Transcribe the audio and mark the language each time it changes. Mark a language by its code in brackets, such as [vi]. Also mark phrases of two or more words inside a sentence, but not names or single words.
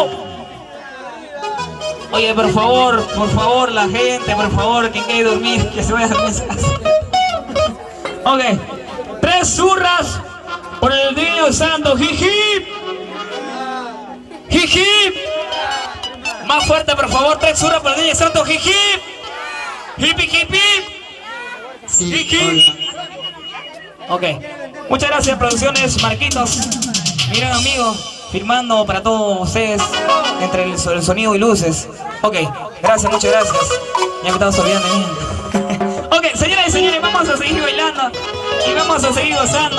[es] Oye, por favor, la gente, por favor, quien quiere dormir, que se vaya a dormir. Ok, 3 zurras por el niño santo. ¡Jijip! ¡Jijip! Más fuerte, por favor, 3 zurras por el niño santo. ¡Jijip! ¡Hipi, hipi! ¡Jijip! Ok, muchas gracias, Producciones Marquitos. Miren, amigo, firmando para todos ustedes entre el sonido y luces. Ok, gracias, muchas gracias. Ya me estaba olvidando de mí. Ok, señoras y señores, vamos a seguir bailando y vamos a seguir gozando.